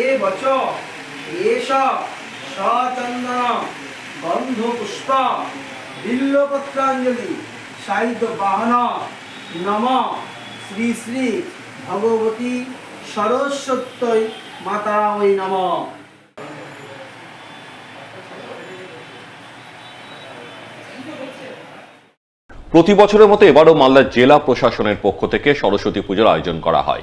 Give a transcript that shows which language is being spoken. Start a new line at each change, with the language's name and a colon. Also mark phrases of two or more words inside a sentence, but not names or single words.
Sanskrit: वच एष सचंदन गंध पुष्प बिल्वपत्रांजलि साहित्य वाहन नम श्री श्री भगवती सरस्वती मातायै नमः।
Bangla: প্রতি বছরের মতো এবারও মালদা জেলা প্রশাসনের পক্ষ থেকে সরস্বতী পুজোর আয়োজন করা হয়।